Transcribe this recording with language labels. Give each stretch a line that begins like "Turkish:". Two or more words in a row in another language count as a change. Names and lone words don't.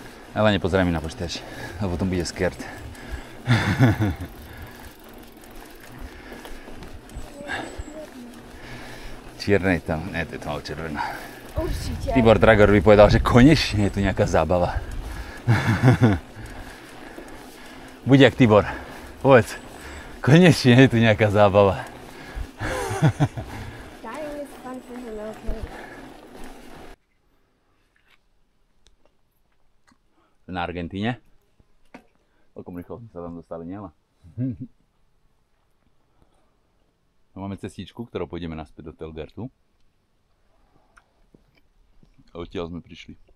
Slovak: Ale nepozeraj mi na počítač, lebo potom bude scared. Čierne je tam, ne, to je tmavo červená. Určite. Tibor Dragor by povedal, že konečne je tu nejaká zábava. Buď jak Tibor, povedz, konečne je tu nejaká zábava.
English: Dying is fun for him, okay?
Slovak: Na Argentíne. Celkom rýchlo sa tam dostali, niema. Máme cestičku, ktorou pôjdeme naspäť do Telgertu. A odtiaľ sme prišli.